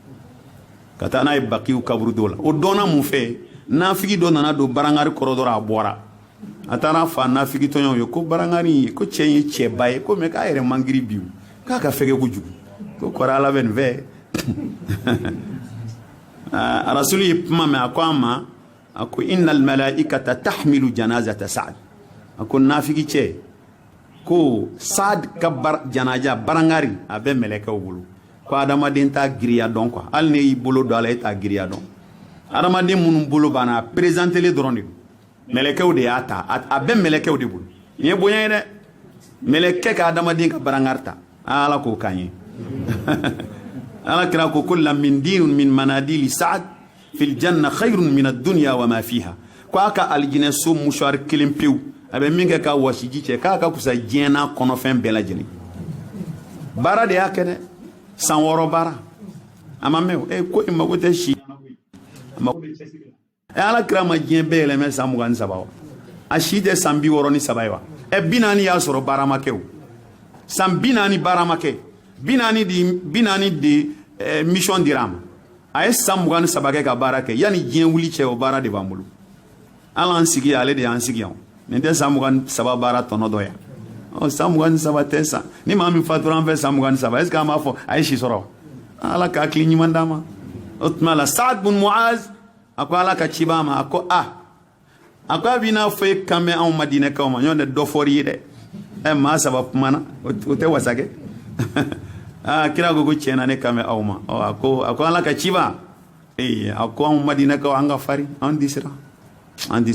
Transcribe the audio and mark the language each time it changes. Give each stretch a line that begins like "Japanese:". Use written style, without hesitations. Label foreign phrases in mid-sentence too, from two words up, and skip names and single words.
Bambara: Bakiw kaburu dɔ la o dɔnna mun fɛ nafigi dɔ nana don barangari kɔrɔ dɔrɔn a bɔra a taara fa nafigi tɔɲɔw ye ko barangari ko cɛ ye cɛba ye ko mais k'a yɛrɛ mangiri bi k'a ka fɛgɛ kojugu ko kɔrɔ Ala bɛ nin fɛ Rasulu ye kuma mɛn a ko an ma a ko
Arabic: إن الملائكة تحمل جنازة سعد
Bambara: a ko nafigi cɛ ko Sa'd ka janaja barangari a bɛ mɛlɛkɛw bolo ko adamaden t'a giriya dɔn quoi hali ne y'i bolo don a la e t'a giriya dɔn adamaden minnu bolo banna a présenté dɔrɔn de don mɛlɛkɛw de y'a ta a bɛ mɛlɛkɛw de bolo nin ye bonya ye dɛ mɛlɛkɛ ka adamaden ka barangari ta Ala k'o k'an ye Ala kira ko
Arabic: كل من دين من مناديل سعد في الجنة خير من الدنيا وما فيها
Bambara: ko a ka aljinɛ so mouchoir kelen pewu a bɛ min kɛ ka wasiji cɛ k'a ka kusa diɲɛ n'a kɔnɔfɛn bɛɛ lajɛlen baara de y'a kɛ dɛ san 6 baara a ma mɛn ko in mago tɛ si Ala kira ma diɲɛ bɛɛ yɛlɛmɛ san 23 wa a si tɛ san 63 ye wa 40 y'a sɔrɔ baara ma kɛ o san 40 baara ma kɛ 40 de mission dira ma a ye san 23 kɛ ka baara kɛ yanni diɲɛ wuli cɛ o baara de b'an bolo Ala an sigi ale de y'an sigi yan nin tɛ san 23 baara tɔnɔ dɔ yan san 23 tɛ san ni maa min fatura an fɛ san 23
French: est ce que
Bambara: an b'a fɔ a ye si sɔrɔ Ala ka hakili ɲuman d'a ma o tuma la Sa'd bun Muaz a ko Ala ka ci b'a ma a ko a ko a b'i n'a fɔ e kan bɛ anw Madinɛkaw ma ɲɔgɔn tɛ dɔ fɔr'i ye dɛ maa saba kumana o tɛ wasa kɛ kira ko tiɲɛ na ne kan bɛ aw ma a ko Ala ka ci b'a a ko anw Madinɛkaw an ka farin an di